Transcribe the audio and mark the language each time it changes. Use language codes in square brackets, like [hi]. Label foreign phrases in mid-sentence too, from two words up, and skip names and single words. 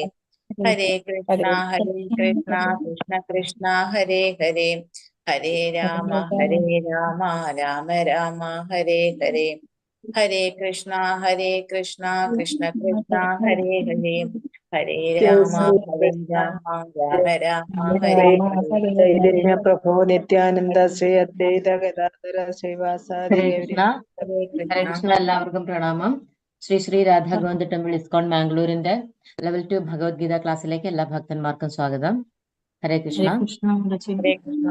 [sa] ഹരേ കൃഷ്ണ കൃഷ്ണ കൃഷ്ണ ഹരേ ഹരേ. ഹരേ രാമ രാമ രാമ ഹരേ ഹരേ. ഹരേ കൃഷ്ണ കൃഷ്ണ കൃഷ്ണ ഹരേ ഹരേ. ഹരേ രാമ രാമ രാമ ഹരേ ഹരേ. ചൈതന്യ പ്രഭോ നിത്യാനന്ദ ശ്രീ അദ്വൈത ഗദാധര ശ്രീവാസാദി ഹരേ കൃഷ്ണ. ഹരേ കൃഷ്ണ. [ml] എല്ലാവർക്കും പ്രണാമം. ശ്രീ രാധാ ഗോവിന്ദ് ടെമ്പിൾ ഇസ്കോൺ ബാംഗ്ലൂരിന്റെ ലെവൽ 2 ഭഗവത്ഗീത ക്ലാസ്സിലേക്ക് എല്ലാ ഭക്തന്മാർക്കും സ്വാഗതം. [sa] ഹരേ കൃഷ്ണ. ഹരേ കൃഷ്ണ.